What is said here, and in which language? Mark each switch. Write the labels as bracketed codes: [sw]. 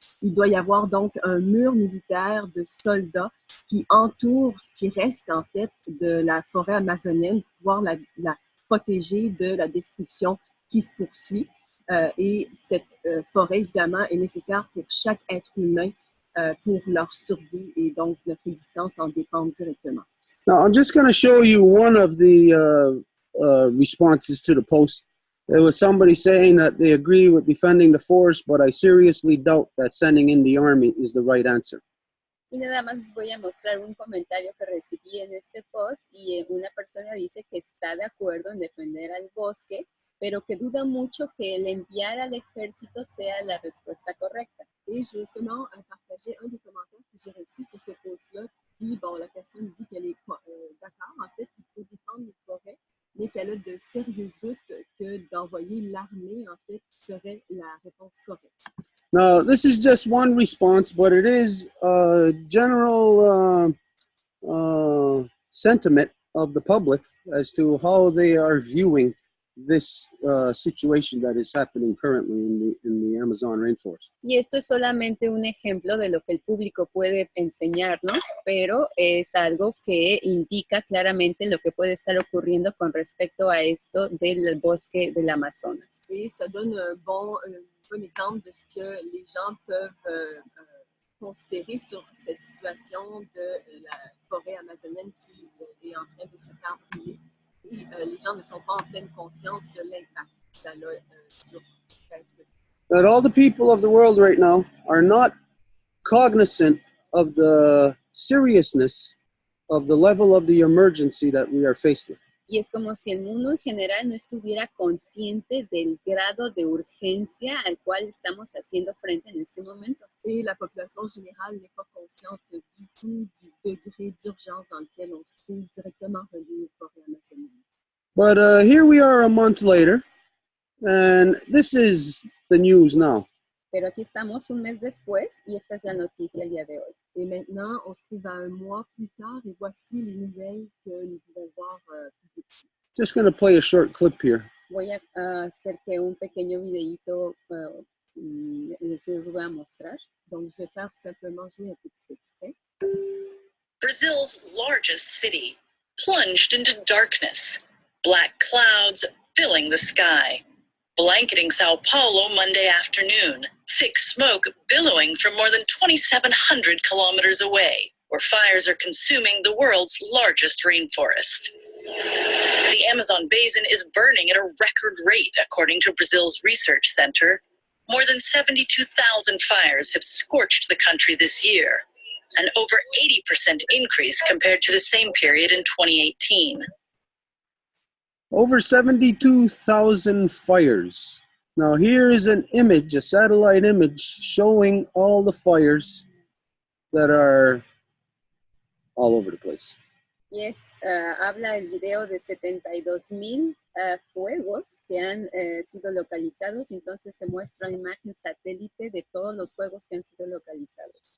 [fr] Il doit y avoir donc un mur militaire de soldats qui entoure ce qui reste, en fait, de la forêt amazonienne pour pouvoir la protéger de la destruction qui se poursuit. Et cette forêt, évidemment, est nécessaire pour chaque être humain pour leur survie et donc notre existence en dépend directement. [en] Now, I'm just going to show you one of the responses to the post. There was somebody saying that they agree with defending the forest, but I seriously doubt that sending in the army is the right answer. [es] Y nada más les voy a mostrar un comentario que recibí en este post y una persona dice que está de acuerdo en defender al bosque, pero que duda mucho que el enviar al ejército sea la respuesta correcta. [fr] Et je vais seulement partager un des commentaires que j'ai reçus sur ce post-là qui dit, bon, la personne dit qu'elle est d'accord, en fait, qu'il faut défendre les forêts, mais qu'elle a de sérieux doutes que d'envoyer l'armée, en fait, serait la réponse correcte. [en] Now, this is just one response, but it is a general sentiment of the public as to how they are viewing this situation that is happening currently in the Amazon rainforest. [es] Y esto es solamente un ejemplo de lo que el público puede enseñarnos, pero es algo que indica claramente lo que puede estar ocurriendo con respecto a esto del bosque del Amazonas. [fr] Et ça donne un bon exemple de ce que les gens peuvent considérer sur cette situation de la forêt amazonienne qui est en train de se faire brûler. Et les gens ne sont pas en pleine conscience de l'impact que ça a sur l'être. [en] That all the people of the world right now are not cognizant of the seriousness of the level of the emergency that we are faced with. [es] Y es como si el mundo en general no estuviera consciente del grado de urgencia al cual estamos haciendo frente en este momento. [fr] Et la population générale n'est pas consciente du tout du degré d'urgence dans lequel on se trouve directement relié aux forêts amazoniennes. [en] But here we are a month later, and this is the news now. [es] Pero aquí estamos un mes después y esta es la noticia el día de hoy. [fr] Et maintenant, on se trouve à un mois plus tard et voici les nouvelles que nous pouvons voir publiquement. [en] Just going to play a short clip here. [es] Voy a hacer que un pequeño videíto les voy a mostrar. [fr] Donc, je vais faire simplement jouer un petit extrait. [en] Brazil's largest city plunged into darkness, black clouds filling the sky. Blanketing Sao Paulo Monday afternoon, thick smoke billowing from more than 2,700 kilometers away, where fires are consuming the world's largest rainforest. The Amazon basin is burning at a record rate, according to Brazil's research center. More than 72,000 fires have scorched the country this year, an over 80% increase compared to the same period in 2018. Over 72,000 fires. Now here is an image, a satellite image, showing all the fires that are all over the place. [es] Y habla el video de 72,000 fuegos que han sido localizados, entonces se muestra una imagen satélite de todos los fuegos que han sido localizados.